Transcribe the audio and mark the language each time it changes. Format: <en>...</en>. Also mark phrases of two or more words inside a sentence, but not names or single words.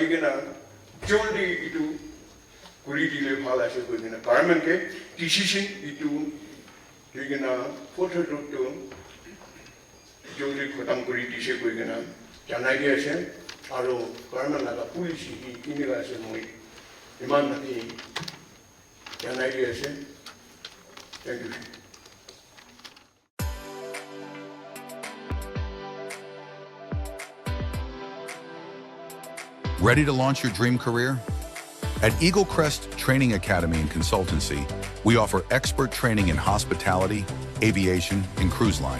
<nag>gena joldi itu kuri dile bhal ase koi gena government ke decision itu digena photo to joldi khatam kori dise koi gena janai dia ase aro government la policy kini la ase moi iman naki janai dia ase</nag> <en>thank you. Ready to launch your dream career? At Eagle Crest Training Academy and Consultancy, we offer expert training in hospitality, aviation, and cruise line.</en>